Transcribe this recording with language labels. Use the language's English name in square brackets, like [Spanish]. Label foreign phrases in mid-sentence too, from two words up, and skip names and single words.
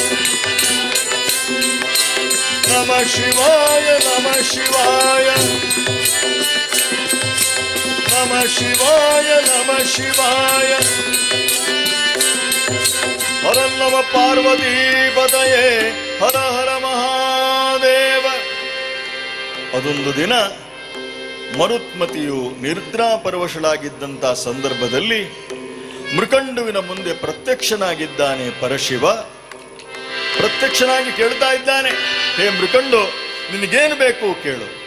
[Sanskrit] ನಮ ಶಿವಾಯ ನಮ ಶಿವಾಯ ನಮ ಶಿವಾಯ ನಮ ಶಿವಾಯ. ಹರ ನಮ ಪಾರ್ವತೀ ಪತಯೇ ಹರ ಹರ ಮಹಾದೇವ. [Kannada] ಅದೊಂದು ದಿನ ಮರುತ್ಮತಿಯು ನಿದ್ರಾಪರವಶಳಾಗಿದ್ದಂತಹ ಸಂದರ್ಭದಲ್ಲಿ ಮೃಕಂಡುವಿನ ಮುಂದೆ ಪ್ರತ್ಯಕ್ಷನಾಗಿದ್ದಾನೆ ಪರಶಿವ. ಪ್ರತ್ಯಕ್ಷನಾಗಿ ಕೇಳ್ತಾ ಇದ್ದಾನೆ, ಹೇ ಮೃಕಂಡು, ನಿನಗೇನು ಬೇಕು ಕೇಳು.